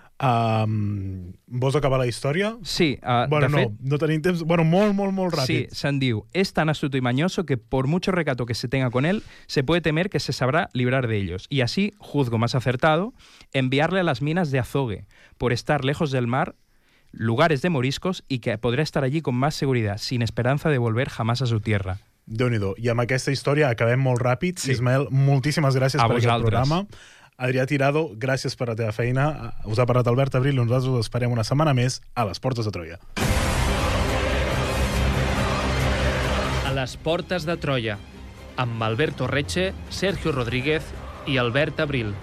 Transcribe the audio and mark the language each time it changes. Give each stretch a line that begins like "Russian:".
Catalan: Vols acabar la història? Sí. No tenim temps. Bueno, molt, molt, molt ràpid. Sí, se'n diu,
Spanish: es tan astuto y mañoso que por mucho recato que se tenga con él, se puede temer que se sabrá librar de ellos. Y así, juzgo más acertado, enviarle a las minas de Azogue por estar lejos del mar, lugares de moriscos, y que podrá estar allí con más seguridad, sin esperanza de volver jamás a su tierra.
Catalan: Déu-n'hi-do. I amb aquesta història acabem molt ràpid. Sí. Ismael, moltíssimes gràcies per aquest programa. Adrià Tirado, gràcies per la teva feina. Us ha parlat Albert Abril i nosaltres us esperem una setmana més a les Portes de Troia. A les Portes de Troia, amb Alberto Reche, Sergio Rodríguez i Albert Abril.